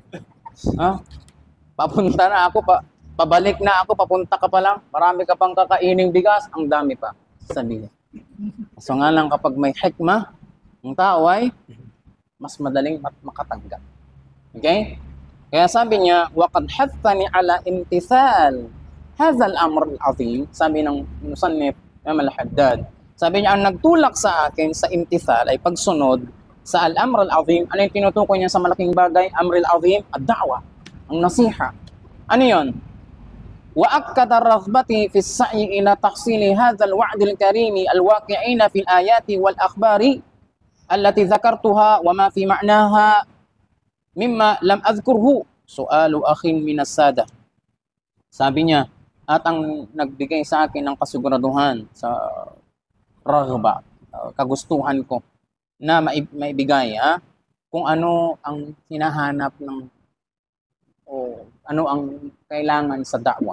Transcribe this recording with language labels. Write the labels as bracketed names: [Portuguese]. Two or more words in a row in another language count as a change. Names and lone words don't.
[Filipino] Papunta na ako, pabalik na ako, papunta ka pa lang, marami ka pang kakaining bigas, ang dami pa. Sabihin. So nga lang kapag may hikmah, ang tao ay mas madaling makatanggap. Okay? Kaya sabi niya, [Arabic] وَقَدْ حَثَّنِي عَلَى امْتِثَالِ هَذَا الْأَمْرِ الْعَظِيمِ. [Filipino] Sabi ng musannif, Imam al-Haddad, sabi niya, ang nagtulak sa akin sa imtithal ay pagsunod sa [Arabic] الأمر العظيم. [Filipino] Ano yung tinutukoy niya sa malaking bagay? [Arabic] أمر العظيم، الدعوة, [Filipino] ang nasiha. Ano yun? [Arabic] وأكد الرغبة في السعي إلى تحصيل هذا الوعد الكريم الواقعين في الآيات والأخبار التي ذكرتها وما في معناها مما لم أذكره سؤال أخ من السادة. [Filipino] Sabi niya, at ang nagbigay sa akin ng kasiguraduhan sa raghba, kagustuhan ko na maibigay kung ano ang hinahanap ng o ano ang kailangan sa da'wa.